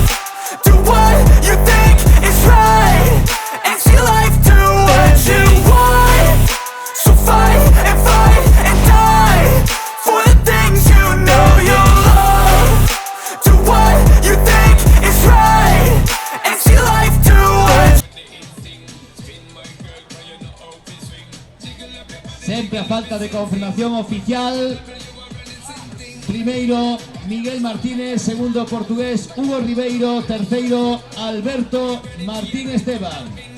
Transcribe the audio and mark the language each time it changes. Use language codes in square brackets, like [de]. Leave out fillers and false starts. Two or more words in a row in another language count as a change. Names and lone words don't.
[en] Do what you think is right and see life do what you want. So fight and die for the things you know you love. Do what you think is right and see life do what. [gl] Sempre a falta de confirmación oficial. Primeiro, Miguel Martínez. Segundo, portugués Hugo Ribeiro. Terceiro, Alberto Martín Esteban.